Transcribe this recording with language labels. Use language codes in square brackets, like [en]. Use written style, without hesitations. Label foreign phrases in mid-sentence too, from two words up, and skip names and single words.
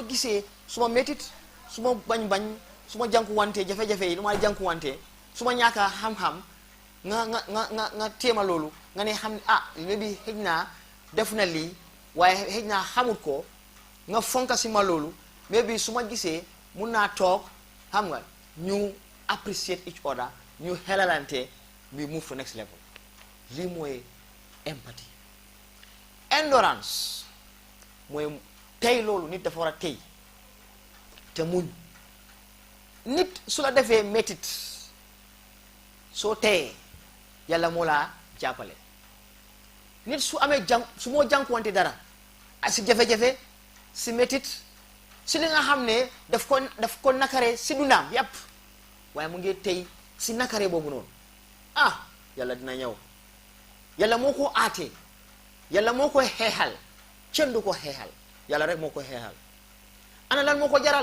[wo] gisee su ma métit su ma bañ su ma jànkuwante jafe-jafe yi lu ma jànkuwante su ma ñàkka xam-xam nga téema loolu nga ne xam ne bi xëj naa def na lii waaye xëj naa xamut ko nga fonka si ma loolu mais bi su ma gisee mun naa toog xam nga ñu [en] appreciate each other [wo] ñu xelalante [en] we move to next level [wo] lii mooy empathy. Endurance mooy tey loolu nit dafa war a tey te muñ nit su la defee métit soo teyee yàlla moo laa jàppale nit su amee su moo jànkuwante dara si jafe-jafe si métit si li nga xam ne daf ko nakare si dundaam yàpp waaye mu ngi tey si nakare boobu noonu yàlla dina ñëw yàlla moo ko aatee yàlla moo koy xeexal kenn du ko xeexal yàlla rek moo koy xeexal ana lan moo ko